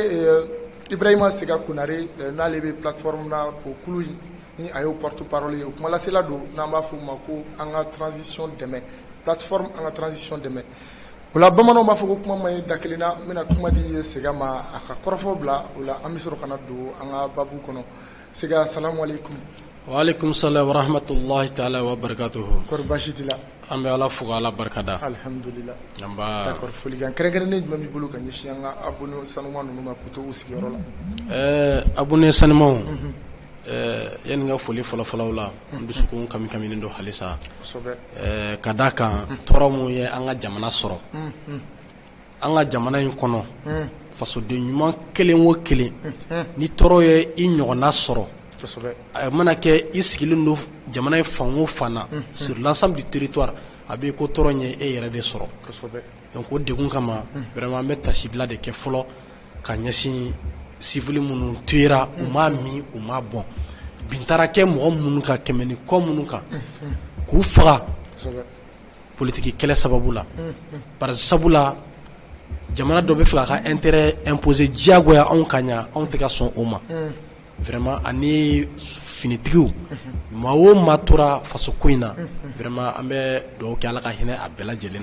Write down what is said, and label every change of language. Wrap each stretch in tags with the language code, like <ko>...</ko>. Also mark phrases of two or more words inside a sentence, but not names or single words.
<bm>ye Ibrahima Sega Konare n'ale bɛ plateforme na o kulu ni a y'o</bm> <fr>porte parole</fr> <bm>ye o kumalasela don n'an b'a fɔ o ma ko an ka transition dɛmɛ plateforme an ka transition dɛmɛ o la bamananw b'a fɔ ko kuma ma ye da kelen na n bɛna kuma di Sega ma a ka kɔrɔfɔ bila o la an bɛ sɔrɔ ka na don an ka babu kɔnɔ Sega</bm> <ar>السلام عليكم. وعليكم السلام ورحمة الله تعالى وبركاته.</ar> <bm>Kɔri baasi t'i la. An bɛ Ala fo k'Ala barikada. Alhamdulillah. An b'a. D'accord folikan kɛrɛnkɛrɛnnen jumɛn b'i bolo ka ɲɛsin an ka abonné sanuma ninnu ma k'u to u sigiyɔrɔ la. Abonné sanumaw. Yani n ka foli fɔlɔfɔlɔw la n dusukun kami-kaminen don halisa. Kosɛbɛ. Ka d'a kan tɔɔrɔ mun ye an ka jamana sɔrɔ. An ka jamana in kɔnɔ. Fasoden ɲuman kelen o kelen. Ni tɔɔrɔ ye i ɲɔgɔnna sɔrɔ. A mana kɛ i sigilen don jamana in fan o fan na</bm> <fr>sur l'ensemble du territoire</fr> <bm>a bɛ ko tɔɔrɔ ye e yɛrɛ de sɔrɔ donc o degun kama vraiment an bɛ tasibila de kɛ fɔlɔ ka ɲɛsin civil minnu tuyera u m'a min u m'a bɔn bin taara kɛ mɔgɔ minnu kan kɛmɛ ni kɔ minnu kan k'u faga politique kɛlɛ sababu la par sabula jamana dɔ bɛ fɛ ka</bm> <fr>intérêt imposer</fr> <bm>diyagoya anw kan ɲa anw tɛ ka sɔn o ma vraiment ani finitigiw maa o maa tora faso ko in na vraiment an bɛ dugawu kɛ Ala ka hinɛ a bɛɛ lajɛlen</bm>